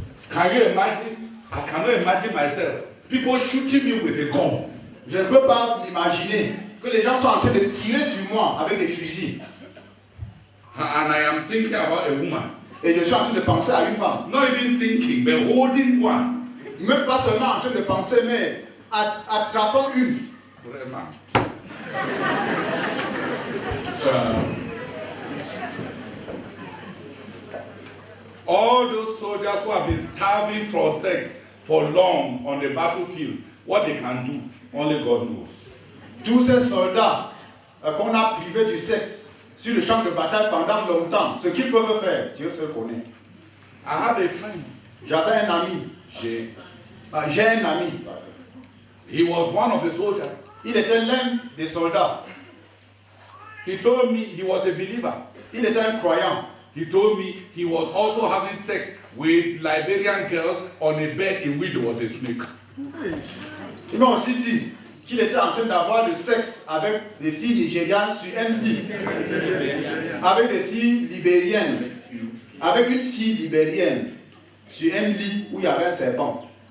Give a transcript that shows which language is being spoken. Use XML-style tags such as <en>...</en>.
<en>Can you imagine? I cannot imagine myself. People shooting me with a gun.</en> <fr>Je ne peux pas m'imaginer que les gens sont en train de tirer sur moi avec des fusils.</fr> <en>And I am thinking about a woman.</en> <fr>Et je suis en train de penser à une femme.</fr> <en>Not even thinking, but holding one.</en> <fr>Même pas seulement en train de penser, mais attrapant une. Vraiment.</fr> <en>All those soldiers who have been starving for sex for long on the battlefield, what they can do, only God knows.</en> <fr>Tous ces soldats qu'on a privés du sexe sur le champ de bataille pendant longtemps, ce qu'ils peuvent faire, Dieu seul connaît.</fr> <en>I have a friend.</en> <fr>J'avais un ami. J'ai un ami.</fr> <en>He was one of the soldiers.</en> <fr>Il était l'un des soldats.</fr> <en>He told me he was a believer.</en> <fr>Il était un croyant.</fr> <en>He told me he was also having sex with Liberian girls on a bed in which there was a snake.</en> <fr>Il m'a aussi dit qu'il était en train d'avoir du sexe avec des filles nigérianes sur un lit. Avec des filles libériennes. Avec une fille libérienne sur un lit où il y avait un serpent.</fr>